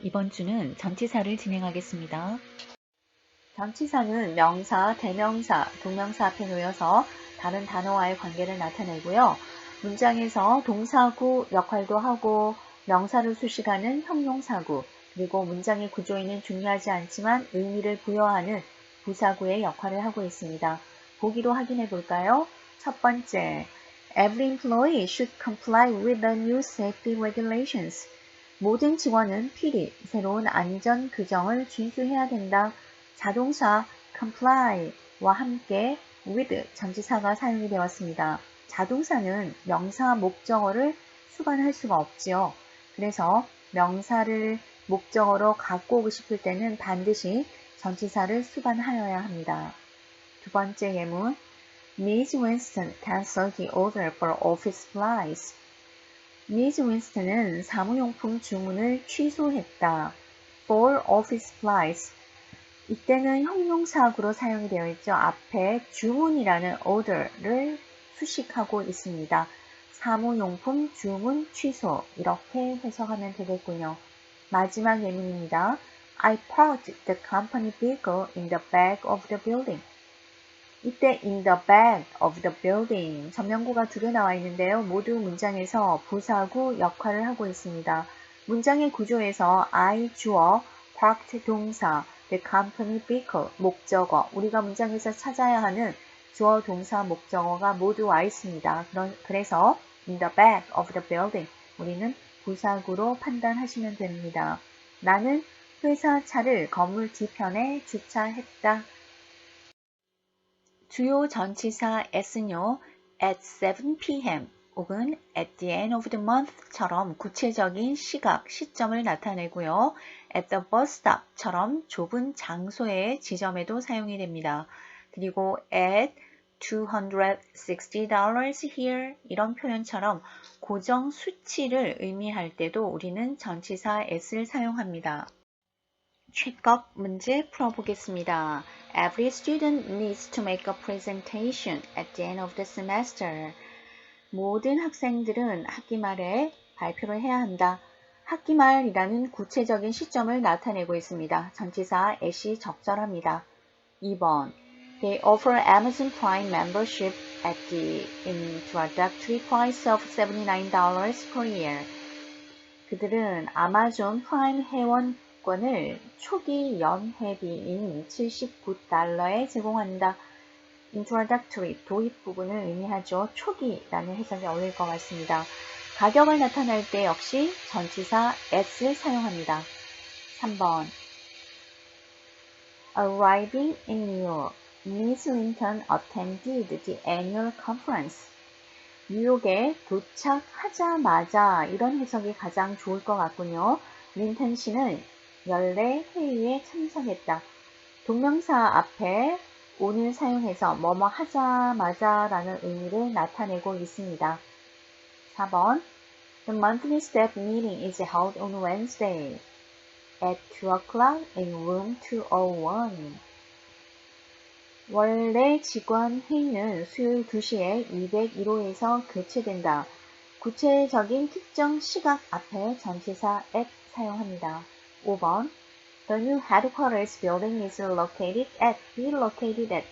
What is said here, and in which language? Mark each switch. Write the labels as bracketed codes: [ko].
[ko] 이번 주는 전치사를 진행하겠습니다. 전치사는 명사, 대명사, 동명사 앞에 놓여서 다른 단어와의 관계를 나타내고요. 문장에서 동사구 역할도 하고 명사를 수식하는 형용사구, 그리고 문장의 구조에는 중요하지 않지만 의미를 부여하는 부사구의 역할을 하고 있습니다. 보기로 확인해 볼까요? 첫 번째, [en] Every employee should comply with the new safety regulations. [ko] 모든 직원은 필히 새로운 안전 규정을 준수해야 된다. 자동사 comply와 함께 with 전치사가 사용이 되었습니다. 자동사는 명사 목적어를 수반할 수가 없지요. 그래서 명사를 목적어로 갖고 오고 싶을 때는 반드시 전치사를 수반하여야 합니다. 두 번째 예문, [en] Miss Winston canceled the order for office supplies. [ko] 미즈 윈스턴은 사무용품 주문을 취소했다. [en] For office supplies. [ko] 이때는 형용사구로 사용이 되어 있죠. 앞에 주문이라는 order를 수식하고 있습니다. 사무용품 주문 취소 이렇게 해석하면 되겠군요. 마지막 예문입니다. [en] I parked the company vehicle in the back of the building. [ko] 이때 [en] in the back of the building [ko] 전면구가 두 개 나와 있는데요. 모두 문장에서 부사구 역할을 하고 있습니다. 문장의 구조에서 I 주어, parked 동사, [en] the company vehicle [ko] 목적어, 우리가 문장에서 찾아야 하는 주어, 동사, 목적어가 모두 와 있습니다. 그래서 [en] in the back of the building [ko] 우리는 부사구로 판단하시면 됩니다. 나는 회사 차를 건물 뒤편에 주차했다. 주요 전치사 s는요, [en] at 7 p.m. [ko] 혹은 [en] at the end of the month [ko] 처럼 구체적인 시각, 시점을 나타내고요. [en] at the bus stop [ko] 처럼 좁은 장소의 지점에도 사용이 됩니다. 그리고 [en] at $260 here [ko] 이런 표현처럼 고정 수치를 의미할 때도 우리는 전치사 at을 사용합니다. 체크업 문제 풀어보겠습니다. [en] Every student needs to make a presentation at the end of the semester. [ko] 모든 학생들은 학기 말에 발표를 해야 한다. 학기 말이라는 구체적인 시점을 나타내고 있습니다. 전치사 at이 적절합니다. [en] 2번 They offer Amazon Prime membership at the introductory price of $79 per year. [ko] 그들은 아마존 프라임 회원권을 초기 연회비인 $79에 제공한다. introductory, 도입 부분을 의미하죠. 초기라는 해석이 어울릴 것 같습니다. 가격을 나타낼 때 역시 전치사 at을 사용합니다. [en] 3번 Arriving in New York, Miss Linton attended the annual conference. [ko] 뉴욕에 도착하자마자 이런 해석이 가장 좋을 것 같군요. 린턴 씨는 연례 회의에 참석했다. 동명사 앞에 on을 사용해서 뭐뭐 하자마자 라는 의미를 나타내고 있습니다. [en] 4번 The monthly staff meeting is held on Wednesday at 2 o'clock in room 201. [ko] 원래 직원 회의는 수요일 2시에 201호에서 개최된다. 구체적인 특정 시각 앞에 전치사 at 사용합니다. [en] 5번 The new headquarters building is located at, be located at.